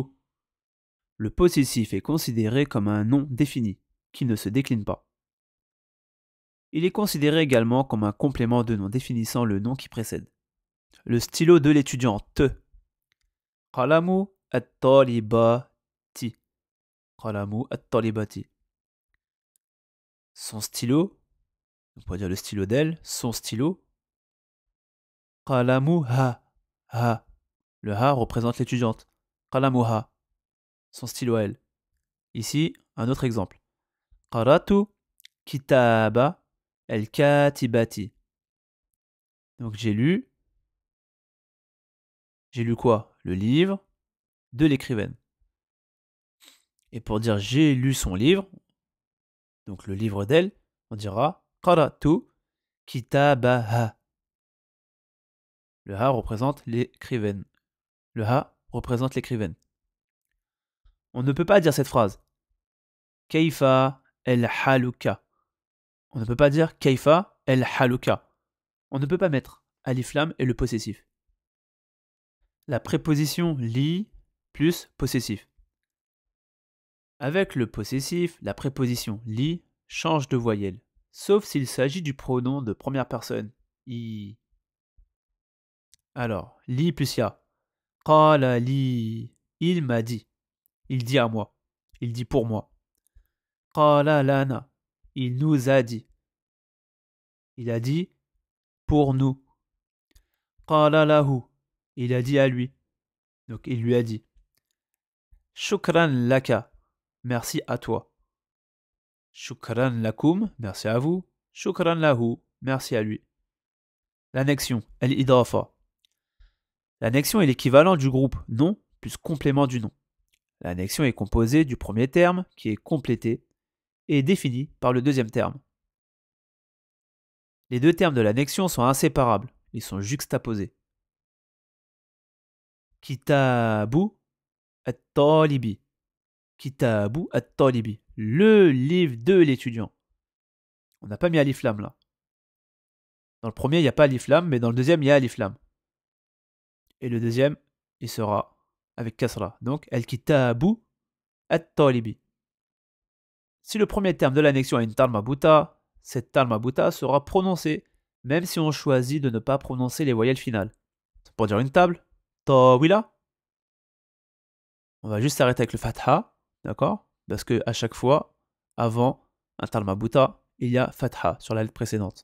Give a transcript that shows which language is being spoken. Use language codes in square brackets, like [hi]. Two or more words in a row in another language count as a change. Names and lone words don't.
[fr] Le possessif est considéré comme un nom défini, qui ne se décline pas. Il est considéré également comme un complément de nom définissant le nom qui précède. Le stylo de l'étudiante. [ar] قلم الطالبة. قلم الطالبة. [fr] Son stylo, on pourrait dire le stylo d'elle, son stylo. [ar] قلم ها ها. [fr] Le ha représente l'étudiante. [ar] قلم ها. [fr] Son stylo à elle. Ici, un autre exemple. [ar] قرأت كتاب الكاتبة. [fr] Donc j'ai lu quoi? Le livre de l'écrivaine. Et pour dire j'ai lu son livre, donc le livre d'elle, on dira [ar] قرأت كتابها. [fr] Le ha représente l'écrivaine. Le ha représente l'écrivaine. On ne peut pas dire cette phrase. [ar] كيف الحالك. [fr] On ne peut pas dire [ar] كيف الحالك. [fr] On ne peut pas mettre [ar] ألف لام [fr] et le possessif. La préposition li plus possessif. Avec le possessif, la préposition li change de voyelle, sauf s'il s'agit du pronom de première personne, i. Alors, li plus ya. [ar] قال لي. [fr] Il m'a dit. Il dit à moi. Il dit pour moi. [ar] قال لنا. [fr] Il nous a dit. Il a dit pour nous. [ar] قال له. [fr] Il a dit à lui. Donc il lui a dit. [ar] شكرا لك. [fr] Merci à toi. [ar] شكرا لكم. [fr] Merci à vous. [ar] شكرا له. [fr] Merci à lui. L'annexion, al-idafa. L'annexion est l'équivalent du groupe nom plus complément du nom. L'annexion est composée du premier terme qui est complété et défini par le deuxième terme. Les deux termes de l'annexion sont inséparables, ils sont juxtaposés. [ar] كتاب الطالب. كتاب الطالب. [fr] Le livre de l'étudiant. On n'a pas mis [ar] ألف لام [fr] là. Dans le premier, il n'y a pas [ar] ألف لام, [fr] mais dans le deuxième, il y a [ar] ألف لام. [fr] Et le deuxième, il sera avec kasra. Donc, [ar] الكتاب الطالب. [fr] Si le premier terme de l'annexion a une [ar] تاء مربوطة, [fr] cette [ar] تاء مربوطة [fr] sera prononcée, même si on choisit de ne pas prononcer les voyelles finales. Pour dire une table, tawila, on va juste s'arrêter avec le fatha, d'accord? Parce que à chaque fois, avant un [ar] تاء مربوطة, [fr] il y a fatha sur la lettre précédente.